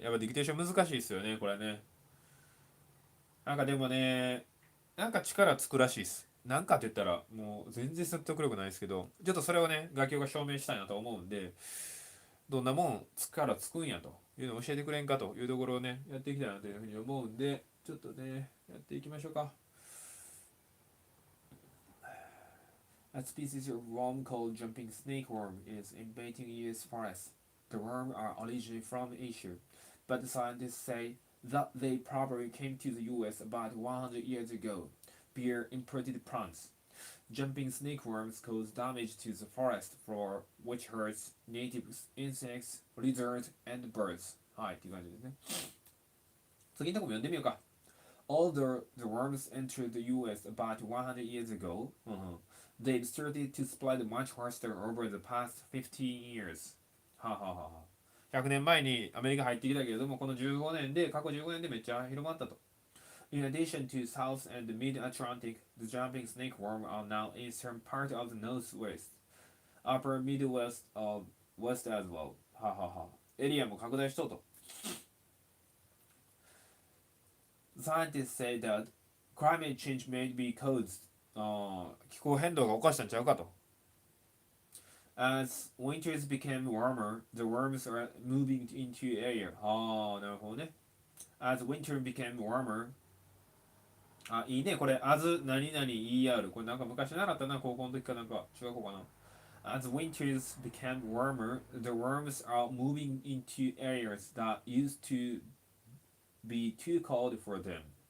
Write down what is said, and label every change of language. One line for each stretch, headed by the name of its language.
Japanese: やっぱディクテーション難しいですよね、これね。なんかでもね、なんか力つくらしいです。なんかって言ったら、もう全然説得力ないですけど、ちょっとそれをね、楽器が証明したいなと思うんで、どんなもん力つくんやというのを教えてくれんかというところをね、やっていきたいなというふうに思うんで、ちょっとね、やっていきましょうか。
English: A species of worm called jumping snake worm is invading U.S. forests. The worms are originally from Asia, but scientists say that they probably came to the U.S. about 100 years ago via imported plants. Jumping snake worms cause damage to the forest floor, which hurts native insects, lizards, and birds.
Japanese: はい、っていう感じですね。次のとこも読んでみようか。
English: Although the worms entered the US about 100 years ago, they've started to spread much faster over the past 15 years. はあはあはあ。
Japanese: 100年前にアメリカ入ってきたけれども、この15年で、過去15年でめっちゃ広まったと。
English: In addition to South and Mid-Atlantic, the jumping snake worm are now eastern part of the Northwest, Upper Midwest of West as well. はあはあはあ。
Japanese: エリアも拡大しとうと。
English: Scientists say that climate change may be caused
Japanese: 気候変動が起こしたんちゃうかと。
English: As winters became warmer, the worms are moving into air.
Japanese: ああ、なるほどね。
English: As winter became warmer,
Japanese: あ、いいね。これ、as 何々 ER。これなんか昔習ったな、高校の時かなんか、中学校かな。
English: As winters became warmer, the worms are moving into areas that used to be too cold for them.